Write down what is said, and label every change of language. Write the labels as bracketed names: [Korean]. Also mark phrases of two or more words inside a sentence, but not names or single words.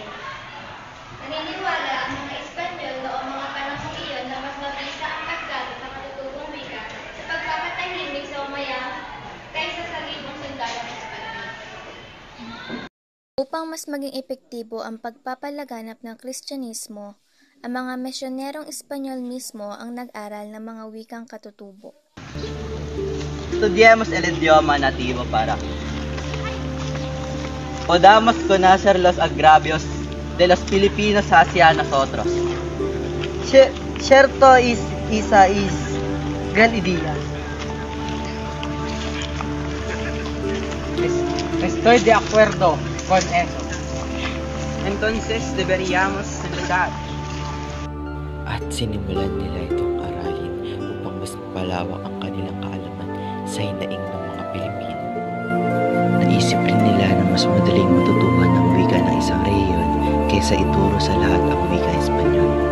[Filipino] Naniniwala ang mga Espanyol noong mga panahong iyon na mas mabisa ang paggamit ng katutubong wika sa pagpapatahimik sa umayang kaysa sa libong sundalong Espanyol. Upang mas maging epektibo ang pagpapalaganap ng Kristyanismo, ang mga misyonerong Espanyol mismo ang nag-aral ng mga wikang katutubo. [Spanish] Estudiamos el idioma nativo para podamos conocer los agravios de los Filipinos hacia nosotros. Cierto esa es gran idea. Estoy de acuerdo con eso. Entonces deberíamos celebrar. [Filipino] At sinimulan nila itong aralin upang mas palawak ang kanilang kaalaman sa hinaing ng mga Pilipino. Naisip rin nila na mas madaling matutuhan ang wika ng isang rehiyon kaysa ituro sa lahat ang wika Espanyol.